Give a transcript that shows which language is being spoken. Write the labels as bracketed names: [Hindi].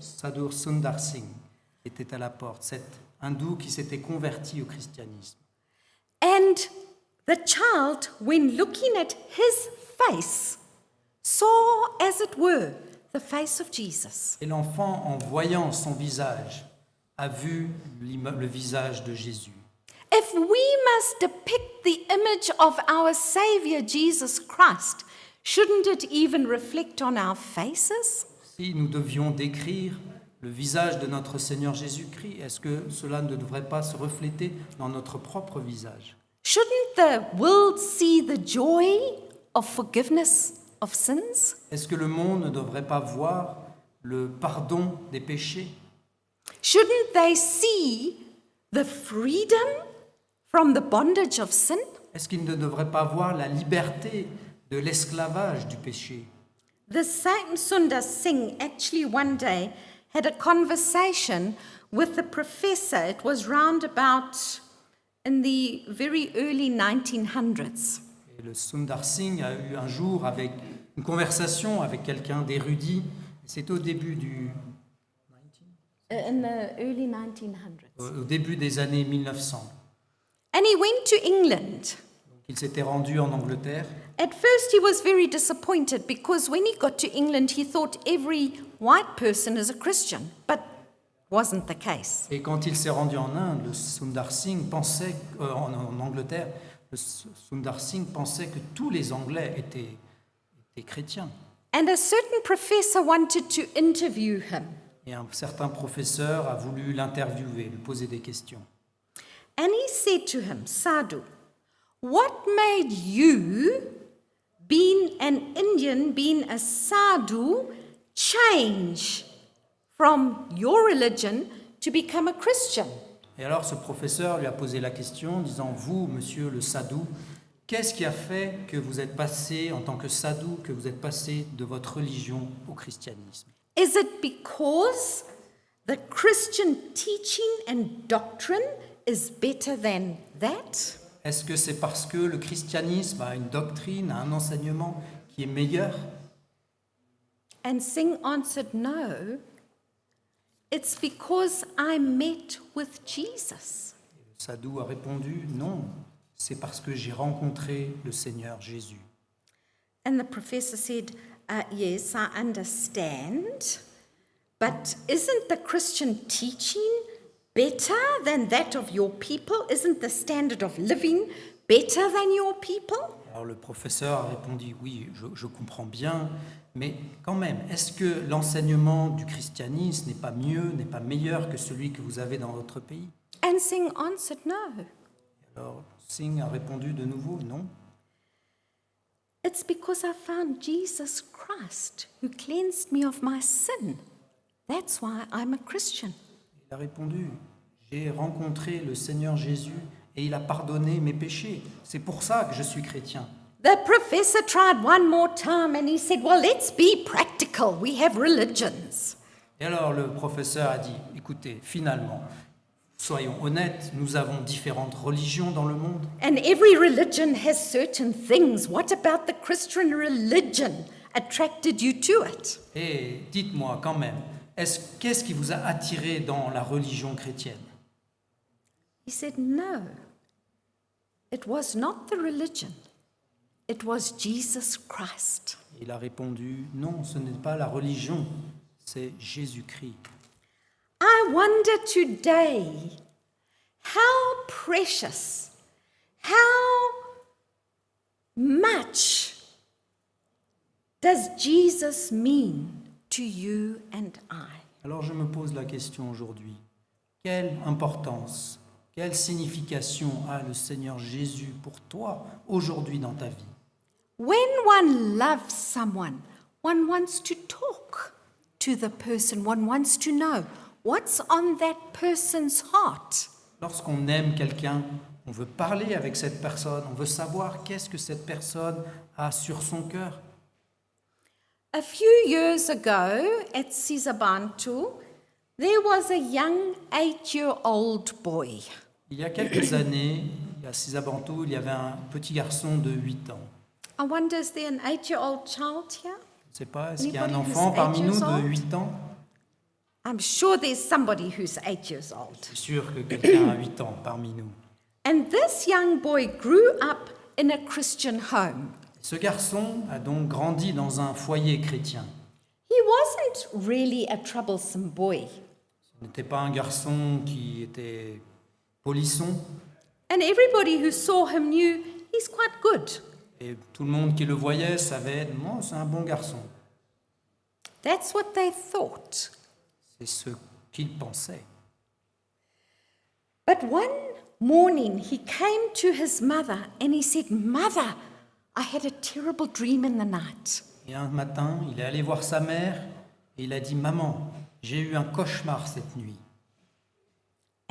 [French] Sadhu Sundar Singh qui était à la porte, cet hindou qui s'était converti au christianisme. [English] And the child, when looking at his face, saw, as it were, the face of Jesus. [French] Et l'enfant, en voyant son visage, a vu le visage de Jésus. [English] If we must depict the image of our Savior Jesus Christ, shouldn't it even reflect on our faces? [French] Si nous devions décrire le visage de notre Seigneur Jésus-Christ, est-ce que cela ne devrait pas se refléter dans notre propre visage? [English] Shouldn't the world see the joy of forgiveness of sins? [French] Est-ce que le monde ne devrait pas voir le pardon des péchés? [English] Shouldn't they see the freedom from the bondage of sin? [French] Est-ce qu'ils ne devraient pas voir la liberté de l'esclavage du péché? [English] The same Sundar Singh actually one day had a conversation with the professor. It was round about in the very early 1900s. [French] Et le Sundar Singh a eu un jour une conversation avec quelqu'un d'érudit. C'était au début [English] In the early 1900s. [French] au début des années 1900. [English] And he went to England. [French] Il s'était rendu en Angleterre. [English] At first, he was very disappointed because when he got to England, he thought every white person is a Christian, but wasn't the case. [French] Et quand il s'est rendu en Inde, le Sundar Singh pensait, en Angleterre, le Sundar Singh pensait que tous les Anglais étaient chrétiens. [English] And a certain professor wanted to interview him. [French] Et un certain professeur a voulu l'interviewer, lui poser des questions. [English] And he said to him, Sadhu, what made you, being an Indian, being a sadhu, change from your religion to become a Christian? [French] Et alors ce professeur lui a posé la question en disant, vous, monsieur le sadhu, qu'est-ce qui a fait que vous êtes passé, en tant que sadhu, que vous êtes passé de votre religion au christianisme? [English] Is it because the Christian teaching and doctrine is better than that? [French] Est-ce que c'est parce que le christianisme a une doctrine, a un enseignement qui est meilleur? [English] And Singh answered, no. It's because I met with Jesus. [French] Le sadhu a répondu, non, c'est parce que j'ai rencontré le Seigneur Jésus. [English] And the professor said, yes, I understand, but isn't the Christian teaching better than that of your people? Isn't the standard of living better than your people? [French] Alors le professeur a répondu, oui, je comprends bien, mais quand même, est-ce que l'enseignement du christianisme n'est pas mieux, n'est pas meilleur que celui que vous avez dans votre pays? [English] And Singh answered, no. [French] Alors Singh a répondu de nouveau, non. [English] It's because I found Jesus Christ who cleansed me of my sin. That's why I'm a Christian. [French] Il a répondu, j'ai rencontré le Seigneur Jésus et il a pardonné mes péchés. C'est pour ça que je suis chrétien. [English] The professor tried one more time and he said, well, let's be practical. We have religions. [French] Et alors le professeur a dit, écoutez, finalement, soyons honnêtes, nous avons différentes religions dans le monde. [English] And every religion has certain things. What about the Christian religion attracted you to it? [French] Et dites-moi quand même, qu'est-ce qui vous a attiré dans la religion chrétienne? [English] He said, no. It was not the religion. It was Jesus Christ. [French] Il a répondu, non, ce n'est pas la religion, c'est Jésus-Christ. [English] I wonder today how precious, how much does Jesus mean to you and I? [French] Alors je me pose la question aujourd'hui, quelle importance, quelle signification a le Seigneur Jésus pour toi aujourd'hui dans ta vie? [English] When one loves someone, one wants to talk to the person, one wants to know what's on that person's heart. [French] Lorsqu'on aime quelqu'un, on veut parler avec cette personne, on veut savoir qu'est-ce que cette personne a sur son cœur. [English] A few years ago at Sisabantu, there was a young 8-year-old boy. [French] Il y a quelques années, à Sisabantu, il y avait un petit garçon de 8 ans. [English] I wonder, is there an 8-year-old child here? [French] Je ne sais pas, est-ce qu'il y a un [English] Anybody who's [French] enfant parmi [English] 8 [French] nous [English] years [French] de [English] old? [French] 8 ans? [English] I'm sure there's somebody who's 8 years old. [French] C'est sûr que quelqu'un a 8 ans parmi nous. [English] And this young boy grew up in a Christian home. [French] Ce garçon a donc grandi dans un foyer chrétien. [English] He wasn't really a troublesome boy. [French] Ce n'était pas un garçon qui était polisson, [English] And everybody who saw him knew he's quite good. [French] et tout le monde qui le voyait savait, non, c'est un bon garçon. [English] That's what they thought. [French] C'est ce qu'ils pensaient. [English] But one morning he came to his mother and he said, "Mother, I had a terrible dream in the night." [French] Et un matin, il est allé voir sa mère et il a dit, « Maman, j'ai eu un cauchemar cette nuit. »